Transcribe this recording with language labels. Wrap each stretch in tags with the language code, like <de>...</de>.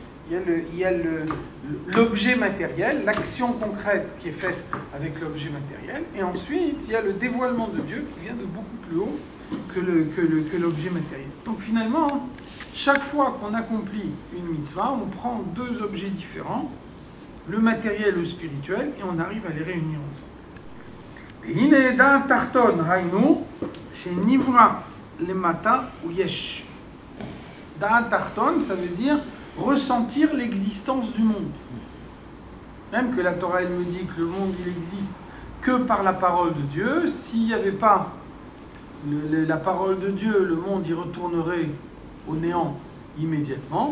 <fr>Il y a l'objet matériel, l'action concrète qui est faite avec l'objet matériel, et ensuite il y a le dévoilement de Dieu qui vient de beaucoup plus haut que l'objet matériel. Donc finalement, chaque fois qu'on accomplit une mitzvah, on prend deux objets différents, le matériel et le spirituel, et on arrive à les réunir ensemble.</fr> <he>הנה דעת תחתון, היינו, שנברא למטה ויש.</he> <fr>דעת תחתון, ça veut dire ressentir l'existence du monde. Même que la Torah, elle me dit que le monde, il existe que par la parole de Dieu. S'il n'y avait pas la parole de Dieu, le monde, il retournerait au néant immédiatement.</fr>